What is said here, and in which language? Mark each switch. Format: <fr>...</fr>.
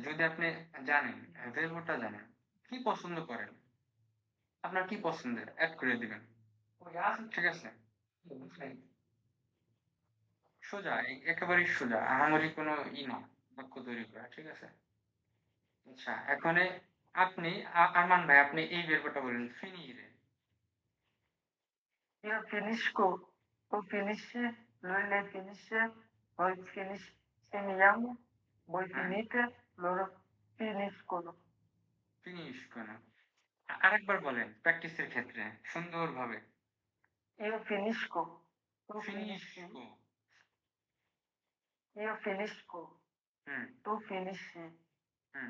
<bn>যদি আপনি জানেন, ভের্বটা জানেন, কি পছন্দ করেন, আপনার কি পছন্দের অ্যাড করে দিবেন, ঠিক আছে? বুঝলেন? সোজা, একেবারেই সোজা, আহামরি কোনো না বাক্য তৈরি করা, ঠিক আছে? আচ্ছা, এখন আপনি আরমান ভাই, আপনি এই ভার্বটা বলেন, ফিনিরে।</bn> <it>Io finisco, tu finisci, lui lei finisce, noi finiamo, voi</it> <bn>হ্যাঁ,</bn> <it>finite, loro finiscono.</it> <bn>ফিনিশ কোন, আরেকবার বলেন প্র্যাকটিসের ক্ষেত্রে সুন্দরভাবে।</bn> <it>Io finisco, tu ফিনিশ finisci, কো। io finisco, হুম tu finisci, হুম</it>